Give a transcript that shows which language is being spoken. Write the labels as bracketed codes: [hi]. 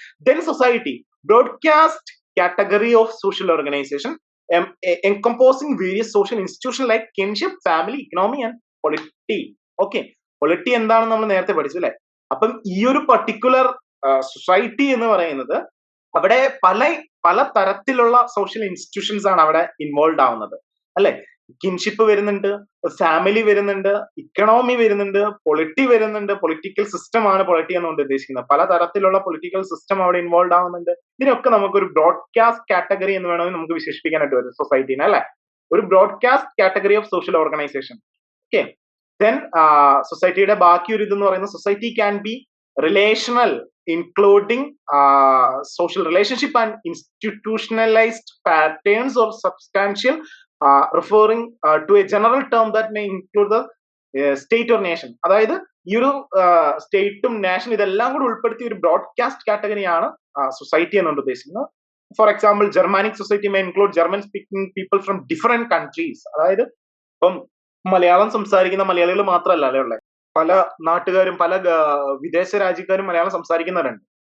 [en] Then society, broadcast category of social organization encompassing various social institutions like kinship, family, economy and polity. [ml] Okay, polity എന്താണെന്ന് നമ്മൾ നേരത്തെ പഠിച്ചു അല്ലെ. അപ്പം ഈ ഒരു പർട്ടിക്കുലർ സൊസൈറ്റി എന്ന് പറയുന്നത് അവിടെ പല തരത്തിലുള്ള സോഷ്യൽ ഇൻസ്റ്റിറ്റ്യൂഷൻസ് ആണ് അവിടെ ഇൻവോൾവ് ആവുന്നത് അല്ലെ. കിൻഷിപ്പ് വരുന്നുണ്ട്, ഫാമിലി വരുന്നുണ്ട്, ഇക്കണോമി വരുന്നുണ്ട്, പൊളിറ്റി വരുന്നുണ്ട്. പൊളിറ്റിക്കൽ സിസ്റ്റം ആണ് പൊളിറ്റി എന്നുകൊണ്ട് ഉദ്ദേശിക്കുന്നത്. പല തരത്തിലുള്ള പൊളിറ്റിക്കൽ സിസ്റ്റം അവിടെ ഇൻവോൾവ് ആവുന്നുണ്ട്. ഇതിനൊക്കെ നമുക്കൊരു ബ്രോഡ്കാസ്റ്റ് കാറ്റഗറി എന്ന് വേണമെങ്കിൽ നമുക്ക് വിശേഷിപ്പിക്കാനായിട്ട് വരും സൊസൈറ്റീനെ അല്ലെ. [en] ഒരു broadcast category of social organization. Okay, then [ml] സൊസൈറ്റിയുടെ ബാക്കി ഒരു ഇതെന്ന് പറയുന്നത് [en] Society can be relational, including social relationship and institutionalized patterns or substantial, referring to a general term that may include the state or nation. [ml] അതായത് ഈ ഒരു സ്റ്റേറ്റും നാഷനും ഇതെല്ലാം കൂടി ഉൾപ്പെടുത്തിയ ഒരു ബ്രോഡ്കാസ്റ്റ് കാറ്റഗറിയാണ് സൊസൈറ്റി എന്നുകൊണ്ട് ഉദ്ദേശിക്കുന്നത്. [en] For example, Germanic society may include German speaking people from different countries. [ml] അതായത് ഇപ്പം മലയാളം സംസാരിക്കുന്ന മലയാളികൾ മാത്രമല്ല അല്ലേ ഉള്ളത്, പല നാട്ടുകാരും പല വിദേശ രാജ്യക്കാരും മലയാളം സംസാരിക്കുന്നവരുണ്ട്.